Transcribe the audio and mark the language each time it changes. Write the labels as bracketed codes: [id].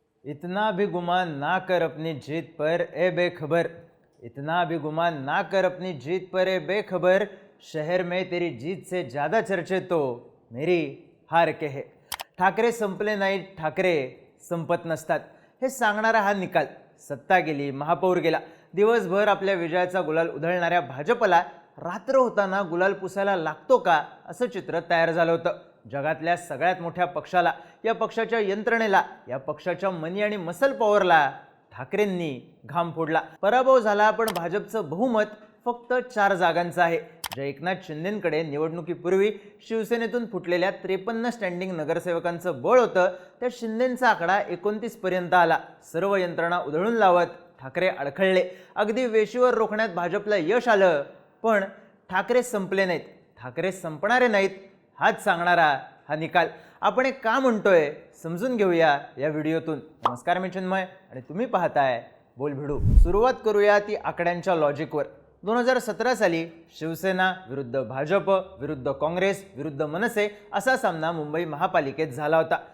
[hi] इतना भी गुमान ना कर अपनी जीत पर ए बेखबर। इतना भी गुमान ना कर अपनी जीत पर ए बेखबर। शहर में तेरी जीत से ज़्यादा चर्चे तो मेरी हार के है। [mr] ठाकरे संपले नाहीत, ठाकरे संपत नसतात हे सांगणारा हा निकाल। सत्ता गेली, महापौर गेला, दिवसभर आपल्या विजयाचा गुलाल उधळणाऱ्या भाजपला रात्र होताना गुलाल पुसायला लागतो का असं चित्र तयार झालं होतं। जगातल्या सगळ्यात मोठ्या पक्षाला, या पक्षाच्या यंत्रणेला, या पक्षाच्या मनी आणि मसल पॉवरला ठाकरेंनी घाम फोडला। पराभव झाला, पण भाजपचं बहुमत फक्त 4 जागांचं आहे। जे एकनाथ शिंदेंकडे निवडणुकीपूर्वी शिवसेनेतून फुटलेल्या 53 स्टँडिंग नगरसेवकांचं बळ होतं, त्या शिंदेंचा आकडा 29 पर्यंत आला। सर्व यंत्रणा उधळून लावत ठाकरे अडखळले। अगदी वेशीवर रोखण्यात भाजपला यश आलं, पण ठाकरे संपले नाहीत, ठाकरे संपणारे नाहीत हाच सांगणारा हा निकाल। आपण एक का म्हणतोय समजून घेऊया या व्हिडिओतून। नमस्कार, मी चिन्मय आणि तुम्ही पाहताय बोलभिडू। सुरुवात करूया ती आकड्यांच्या लॉजिकवर। 2017 साली शिवसेना विरुद्ध भाजप विरुद्ध काँग्रेस विरुद्ध मनसे असा सामना मुंबई महापालिकेत झाला होता।